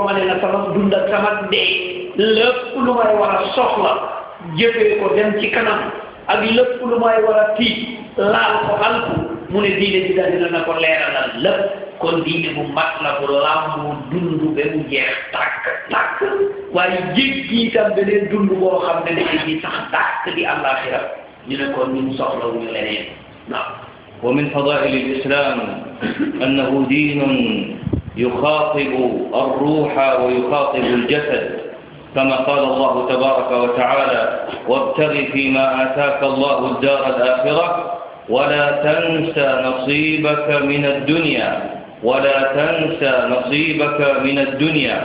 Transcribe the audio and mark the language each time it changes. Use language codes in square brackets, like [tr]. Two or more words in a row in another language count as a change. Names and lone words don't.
[wo] ma ne la sama dund ak sama dee lépp lu may war a soxla jëfee ko dem ci kanam ak lépp lu may war a tiit laal ko alku mu ne diine bi daal dina na ko leeralal lépp kon diine bu mat la bu làmbu dund ba mu jeex tàkk waaye jéggi itam beneen dund boo xam ne dañuy di sax tàkk di àllaaxira ñu ne kon ñun soxlawuñu leneen waaw. [ar] ومن فضائل الإسلام أنه دين يخاطب الروح ويخاطب الجسد كما قال الله تبارك وتعالى وابتغ فيما آتاك الله الدار الآخرة ولا تنس نصيبك من الدنيا ولا تنس نصيبك من الدنيا.